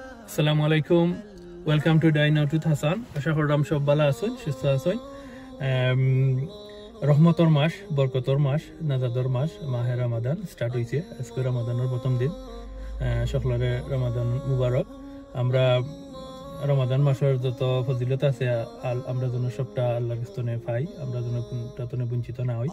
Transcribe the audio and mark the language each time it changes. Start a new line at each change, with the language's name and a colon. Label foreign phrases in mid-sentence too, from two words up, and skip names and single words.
Arabic: السلام عليكم.
English: Welcome to Dine Out with Hassan.
Sylheti: আশা করম সব বালা আছইন, সুস্থ আছইন. Rahmator মাস, বরকতর মাস, নাজাদর মাস, মাহে রমাদান স্টার্ট হইছে।
Bangla: আজকে রমাদানের প্রথম দিন। সকলের
Arabic: رمضان مبارك.
Bangla: আমরা রমাদান মাসের যত ফজিলত আছে আমরা যেন সবটা আল্লাহর কাছে পাই, আমরা যেন কোনটাতে বঞ্চিত না হই।